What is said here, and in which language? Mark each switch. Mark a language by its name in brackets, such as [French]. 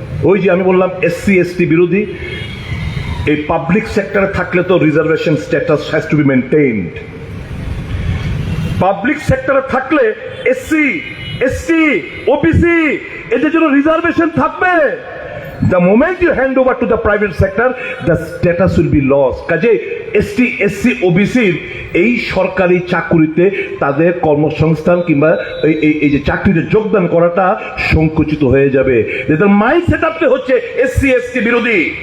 [Bangla] ওই যে আমি বললাম SC ST বিরোধী, এই পাবলিক সেক্টরে থাকলে তো reservation [English] Status has to be maintained. [Bangla] Public সেক্টরে থাকলে SC ST OBC এদের জন্য রিজার্ভেশন থাকবে। [English] The moment you hand over to the private sector, the status will be lost. [Bangla] কাজে ST SC OBC এই সরকারি চাকুরিতে তাদের কর্মসংস্থান কিংবা এই যে চাকরিতে যোগদান করাটা সংকুচিত হয়ে যাবে। এদের মাইন্ড সেট আপটা হচ্ছে SC ST বিরোধী।